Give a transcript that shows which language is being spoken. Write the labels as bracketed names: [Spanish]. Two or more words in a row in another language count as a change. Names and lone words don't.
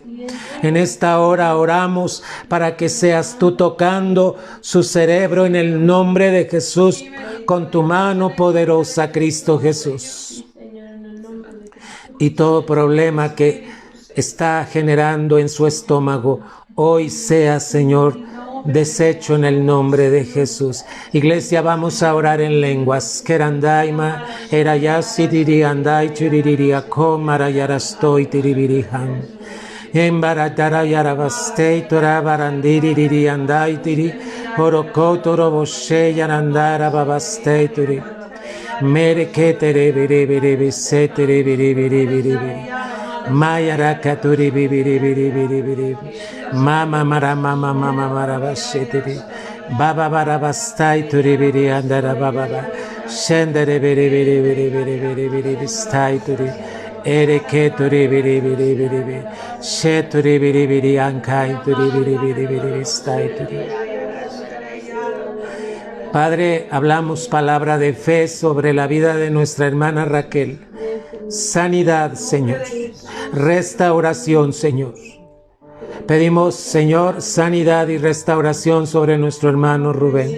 [Spanish] En esta hora oramos para que seas tú tocando su cerebro en el nombre de Jesús, con tu mano poderosa, Cristo Jesús. Y todo problema que está generando en su estómago, hoy sea, Señor, deshecho en el nombre de Jesús. Iglesia, vamos a orar en lenguas. Kerandaima, erayasi diriandai chiririria komarayarastoi tiribirihan. Embaratara yarabastei torabarandiri diriandai tiri, orokotoro boshe yarandara babastei tiri. Mere que tere biri biri biri se tere biri biri biri biri Maya katuri biri biri biri biri Mama mara mama mama mara bashetiri Baba bara bastai turi biri andara baba ba Shendere biri biri biri biri biri biri bistai turi Ere que turi biri biri biri biri She turi biri biri ankai turi biri biri biri bistai turi. Padre, hablamos palabra de fe sobre la vida de nuestra hermana Raquel. Sanidad, Señor. Restauración, Señor. Pedimos, Señor, sanidad y restauración sobre nuestro hermano Rubén.